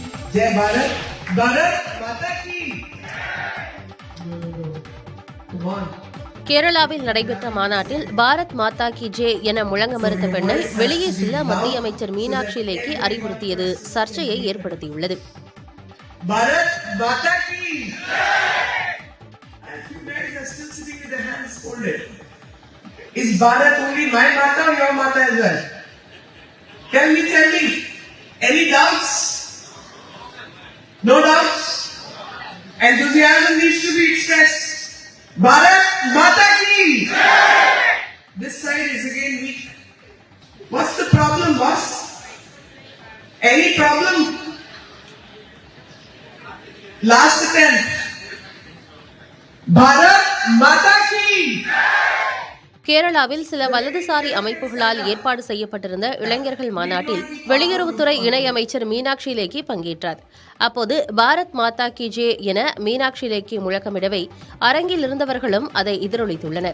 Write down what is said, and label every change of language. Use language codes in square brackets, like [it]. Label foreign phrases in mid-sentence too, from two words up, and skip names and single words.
[hi] जय भारत भारत माता की [ta] கேரளாவில் நடைபெற்ற மாநாட்டில் [hi] भारत माता की जय [ta] என முழங்க மறுத்த பெண்ணை வெளியே செல்ல மத்திய அமைச்சர் மீனாட்சி லேக்கி அறிவுறுத்தியது சர்ச்சையை ஏற்படுத்தியுள்ளது. [hi] भारत माता की [en] and you guys are still sitting with the hands folded. Is Bharat only my mata or your mata as well? Tell me, any doubts? No doubts? Enthusiasm needs to be expressed. [hi] भारत माता की! [en] This side is again weak. What's the problem, boss? Any problem? Last attempt. [hi] भारत माता की! [ta] கேரளாவில் சில வலதுசாரி அமைப்புகளால் ஏற்பாடு செய்யப்பட்டிருந்த இளைஞர்கள் மாநாட்டில் வெளியுறவுத்துறை இணையமைச்சர் மீனாட்சி லேக்கி பங்கேற்றார். அப்போது [hi] भारत माता की जय [ta] என மீனாட்சி லேக்கி முழக்கமிடவே அரங்கில் இருந்தவர்களும் அதை எதிரொலித்துள்ளனர்.